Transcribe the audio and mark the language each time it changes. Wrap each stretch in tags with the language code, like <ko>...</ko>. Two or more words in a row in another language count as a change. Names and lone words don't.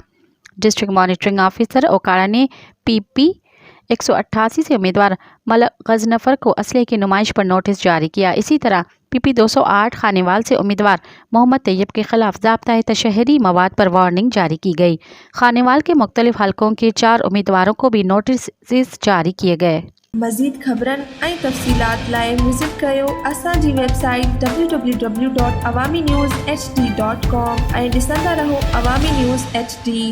<ur>ڈسٹرکٹ مانیٹرنگ آفیسر اوکاڑا نے PP 188 سے امیدوار ملک غضنفر کو اسلحے کی نمائش پر نوٹس جاری کیا۔ اسی طرح PP 208 خانیوال سے امیدوار محمد طیب کے خلاف ضابطۂ تشہیری مواد پر وارننگ جاری کی گئی۔ خانیوال کے مختلف حلقوں کے 4 امیدواروں کو بھی نوٹسز جاری کیے گئے۔</ur> <sd>مزید خبرن ऐं तफ़सीलात लाइ विज़िट कयो असांजी वेबसाइट www.awamiNewsHD.com ऐं ॾिसंदा रहो अवामी न्यूज़ HD।</sd>